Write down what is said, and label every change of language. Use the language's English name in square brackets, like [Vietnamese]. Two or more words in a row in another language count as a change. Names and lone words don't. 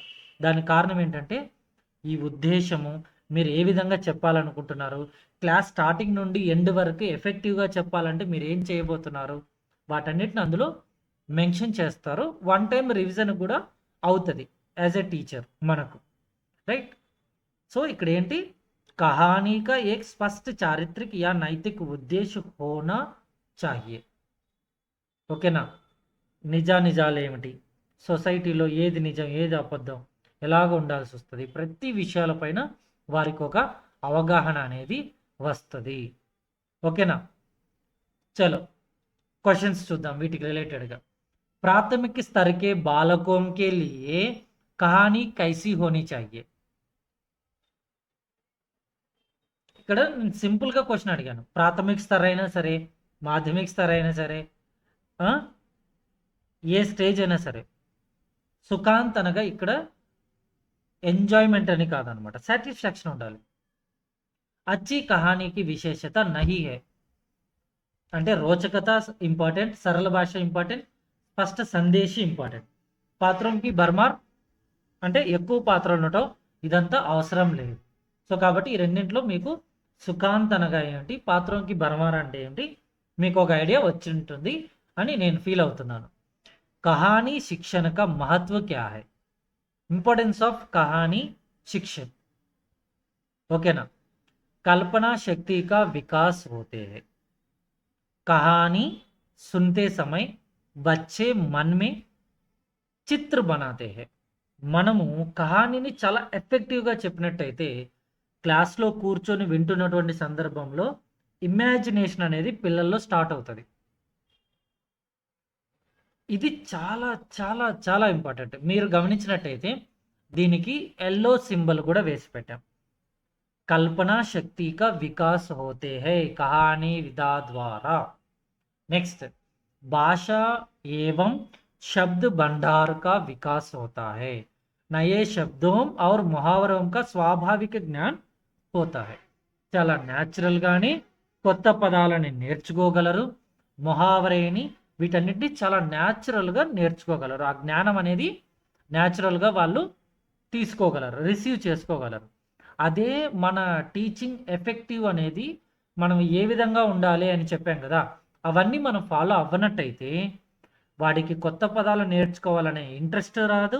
[Telugu] దానికి కారణం ఏంటంటే ఈ ఉద్దేశము, మీరు ఏ విధంగా చెప్పాలనుకుంటున్నారు, క్లాస్ స్టార్టింగ్ నుండి ఎండ్ వరకు ఎఫెక్టివ్గా చెప్పాలంటే మీరు ఏం చేయబోతున్నారు, వాటన్నిటిని అందులో మెన్షన్ చేస్తారు. 1 [English] time revision [Telugu] కూడా అవుతుంది [English] as a teacher [Telugu] మనకు, రైట్? సో ఇక్కడ ఏంటి? [Hindi] कहानी का एक स्पष्ट चारित्रिक या नैतिक उद्देश्य होना चाहिए. [Telugu] ఓకేనా? నిజాలు ఏమిటి, సొసైటీలో ఏది నిజం ఏది అబద్ధం ఎలాగ ఉండాల్సి వస్తుంది, ప్రతి విషయాలపైన వారికి ఒక అవగాహన అనేది వస్తుంది. ఓకేనా? చలో క్వశ్చన్స్ చూద్దాం వీటికి రిలేటెడ్గా. [Hindi] प्राथमिक स्तर के बालकों के लिए कहानी कैसी होनी चाहिए. [Telugu] ఇక్కడ నేను సింపుల్గా క్వశ్చన్ అడిగాను. ప్రాథమిక స్థాయి అయినా సరే, మాధ్యమిక స్థాయి అయినా సరే, ఏ స్టేజ్ అయినా సరే, సుఖాంత్ అనగా ఇక్కడ ఎంజాయ్మెంట్ అని కాదనమాట, సాటిస్ఫాక్షన్ ఉండాలి. [Hindi] अच्छी कहानी की विशेषता नहीं है [Telugu] అంటే రోచకత ఇంపార్టెంట్, సరళ భాష ఇంపార్టెంట్, స్పష్ట సందేశం ఇంపార్టెంట్. [Hindi] पात्रों की भरमार [Telugu] అంటే ఎక్కువ పాత్రలు ఉండటం ఇదంతా అవసరం లేదు. సో కాబట్టి ఈ రెండింటిలో మీకు సుఖాంత్ అనగా ఏంటి, [Hindi] पात्रों की भरमार [Telugu] అంటే ఏంటి మీకు ఒక ఐడియా వచ్చి ఉంటుంది అని నేను ఫీల్ అవుతున్నాను. [Hindi] కహానీ शिक्षण का महत्व क्या है? [English] importance of [Hindi] कहानी शिक्षण. ओके ना. कल्पना शक्ति का विकास होते हैं. कहानी सुनते समय बच्चे मन में चित्र बनाते हैं. [Telugu] మనము కహానీని చాలా ఎఫెక్టివ్గా చెప్పినట్టయితే క్లాస్లో కూర్చొని వింటున్నటువంటి సందర్భంలో ఇమాజినేషన్ అనేది పిల్లల్లో స్టార్ట్ అవుతుంది. ఇది చాలా చాలా చాలా ఇంపార్టెంట్. మీరు గమనించినట్టయితే దీనికి [English] yellow symbol [Telugu] కూడా వేసి పెట్టాం. [Hindi] कल्पना शक्ति का विकास होते हैं कहानी विधा द्वारा. నెక్స్ట్ भाषा एवं शब्द भंडार का विकास होता है. नए शब्दों और मुहावरों का स्वाभाविक ज्ञान होता है. [Telugu] చాలా న్యాచురల్గానే కొత్త పదాలని నేర్చుకోగలరు. ముహావరేని వీటన్నిటిని చాలా న్యాచురల్గా నేర్చుకోగలరు. ఆ జ్ఞానం అనేది న్యాచురల్గా వాళ్ళు తీసుకోగలరు, రిసీవ్ చేసుకోగలరు. అదే మన టీచింగ్ ఎఫెక్టివ్ అనేది మనం ఏ విధంగా ఉండాలి అని చెప్పాం కదా, అవన్నీ మనం ఫాలో అవ్వనట్టయితే వాడికి కొత్త పదాలు నేర్చుకోవాలనే ఇంట్రెస్ట్ రాదు.